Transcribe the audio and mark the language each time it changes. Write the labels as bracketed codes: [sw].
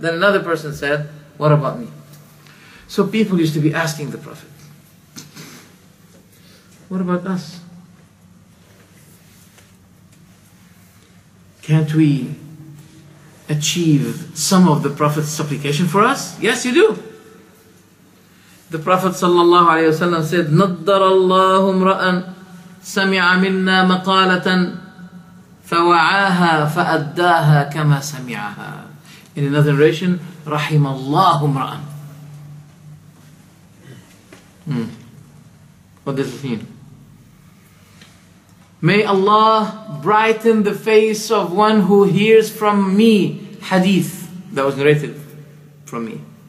[en] Then another person said, "What about me?" So people used to be asking the Prophet, "What about us? Can't we achieve some of the Prophet's supplication for us?" Yes, you do. The Prophet ﷺ said, [ar] "نَضَّرَ اللَّهُ امْرَأً سَمِعَ مِنَّا مَقَالَةً فَوَعَاهَا فَأَدَّاهَا كَمَا سَمِعَهَا." [en] In another narration, [ar] رَحِمَ اللَّهُ امْرَأً. [en] What does it mean? May Allah brighten the face of one who hears from me hadith that was narrated from me.